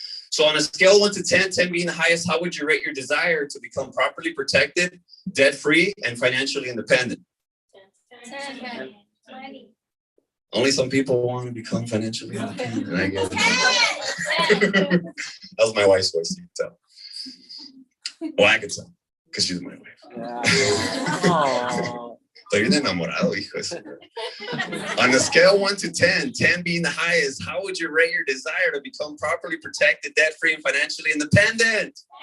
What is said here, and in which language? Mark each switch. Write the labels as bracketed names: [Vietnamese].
[English] So on a scale of 1 to 10, 10 being the highest, how would you rate your desire to become properly protected, debt-free, and financially independent? 10. 20. Only some people want to become financially independent. And I get it. That was my wife's voice, you can tell. Well, I could tell, because she's my wife. [Spanish] Estoy bien enamorado, hijos. [English] On a scale 1 to 10, 10 being the highest, how would you rate your desire to become properly protected, debt-free, and financially independent?